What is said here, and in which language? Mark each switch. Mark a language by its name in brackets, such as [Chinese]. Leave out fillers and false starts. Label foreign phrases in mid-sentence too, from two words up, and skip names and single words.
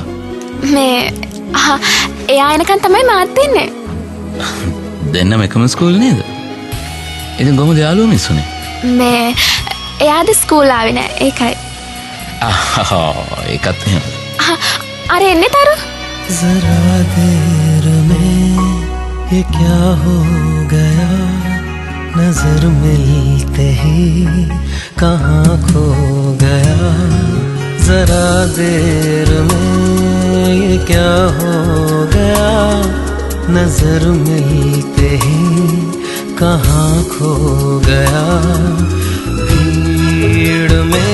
[Sinhala] මේ එයා එනකන් තමයි මාත් ඉන්නේ. දෙන්නම එකම ස්කූල් නේද? ඉතින් කොහමද යාළුවා මිස්සුනේ? මේ එයාද ස්කූල් ආවේ නෑ ඒකයි. ඒකත් එහෙම. අර එන්නේ තරු. [Hindi] जरा देर में ये क्या हो गया नजर मिलते ही कहाँ खो गया जरा देर में ये क्या हो गया नजर मिलते ही कहाँ खो गया भीड़